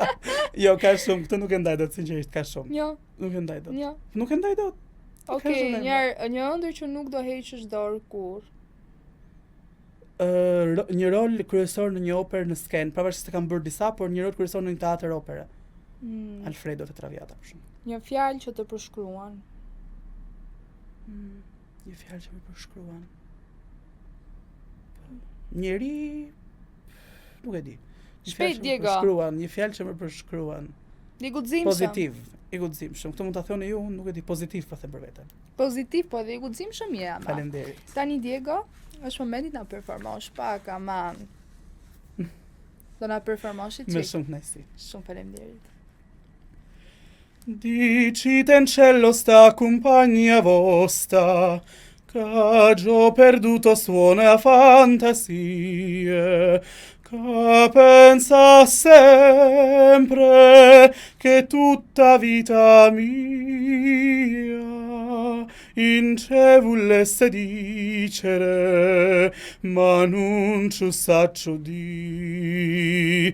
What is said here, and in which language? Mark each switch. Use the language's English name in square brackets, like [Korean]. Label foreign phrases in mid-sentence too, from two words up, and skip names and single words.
[Albanian] Jo, ka shumë, këtë nuk e ndaj dot, sinqerisht, ka shumë. Jo. Nuk e ndaj dot. Jo. Nuk e ndaj dot. Okej, një ëndër që nuk do heqësh dorë kur. Një rol kryesor në një operë në skenë, pavarësisht se kam bërë disa, por një rol kryesor në një teatr opere. Alfredo te Traviata për shembull. Një fjalë që të përshkruan. Një fjalë që më përshkruan. Njeri nuk e di. Shpejt Diego. Një fjalë që më përshkruan. I guximshëm. Pozitiv. I guximshëm. Këtë mund ta thoni ju, nuk e di, pozitiv po them për veten. Pozitiv, po dhe i guximshëm je ama. Faleminderit. Tani Diego, është momenti na performosh pak, aman. Do na performosh ti? Me shumë kënaqësi. Shumë faleminderit. [Neapolitan] Dicite in cielo sta compagnia vostra, che già perduto suona a fantasie, che pensa sempre che tutta vita mia in ce volesse dicere, ma non ci saccio di.